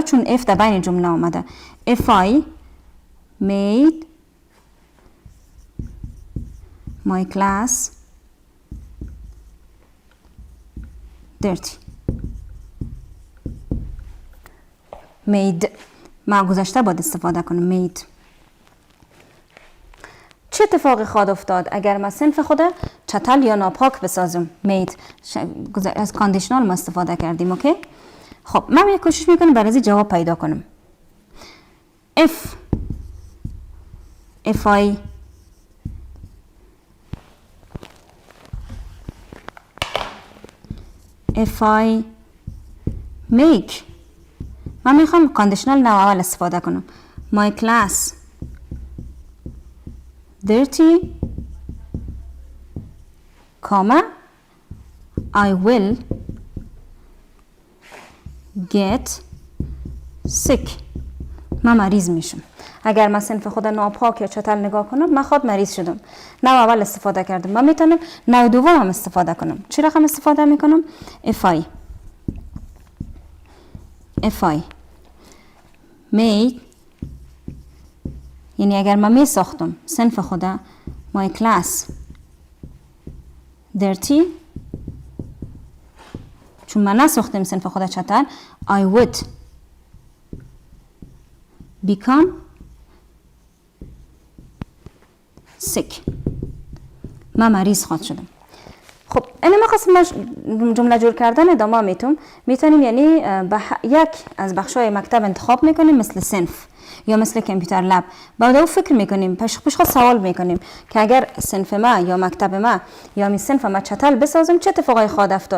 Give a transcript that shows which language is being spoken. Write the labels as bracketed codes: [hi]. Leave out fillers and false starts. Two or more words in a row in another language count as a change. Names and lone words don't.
[fa] چون if در بین جمله آمده. [en] If I made my class dirty. Made. [fa] ما گذشته باید استفاده کنم. [en] Made. [fa] چه اتفاقی خواهد افتاد اگر ما صنف خود چتل یا ناپاک بسازم؟ [en] Made. [fa] از کاندیشنال ما استفاده کردیم. اوکی؟ خب من یک کوشش میکنم برای جواب پیدا کنم. [en] If I make. [fa] من میخوام کاندیشنال نو اول استفاده کنم. [en] My class dirty, comma, I will get sick. [fa] من مریض میشم. اگر من صنف خود ناپاک یا چتل نگاه کنم من خود مریض شدم. نو اول استفاده کردم. من میتونم نو دوم هم استفاده کنم. چی رقم استفاده میکنم؟ [en] If I made. [fa] یعنی اگر من می ساختم صنف خود [en] my class dirty، [fa] چون من نساختم صنف خود چتل، [en] I would become sick. [fa] من مریض خواهد شدم. خب این ما قسم جمله جور کردن ادامه میتونیم یعنی یک از بخشای مکتب انتخاب میکنیم مثل صنف یا مثل [en] computer lab. [fa] بعد او فکر میکنیم پیش خود سوال میکنیم که اگر صنف ما یا مکتب ما یا می صنف ما چتل بسازم چه اتفاقی خواهد افتاد؟